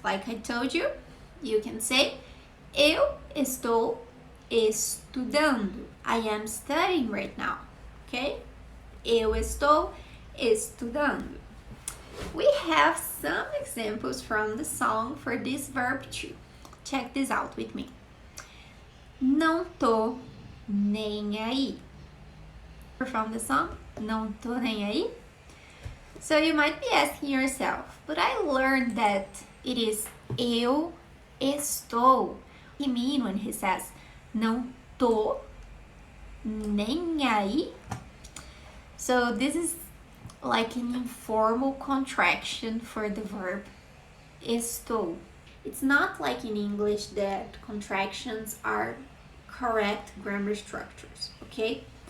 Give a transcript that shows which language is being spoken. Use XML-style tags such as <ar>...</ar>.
<en>Like I told you, you can say eu estou estudando. I am studying right now, okay? Eu estou estudando. We have some examples from the song for this verb too. Check this out with me.</en> <pt>Não tô nem aí. From the song, não tô nem aí.</pt> <en>So you might be asking yourself, but I learned that it is eu estou. He mean when he says não tô nem aí? So this is like an informal contraction for the verb estou. It's not like in English that contractions are correct grammar structures, okay?</en>